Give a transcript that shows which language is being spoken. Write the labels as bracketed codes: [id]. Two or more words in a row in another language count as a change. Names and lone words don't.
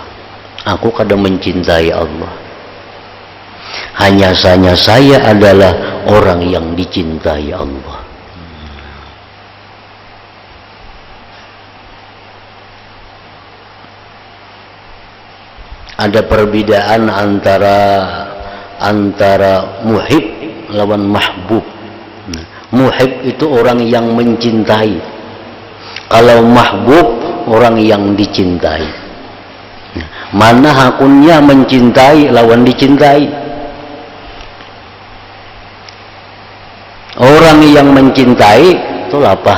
[id] Aku kadang mencintai Allah. Hanya saja saya adalah orang yang dicintai Allah. [bjn] Ada perbedaan antara muhib lawan mahbub. [id] Muhib itu orang yang mencintai, kalau mahbub orang yang dicintai. [bjn] Mana hakunnya mencintai lawan dicintai? Orang yang mencintai itu lapah.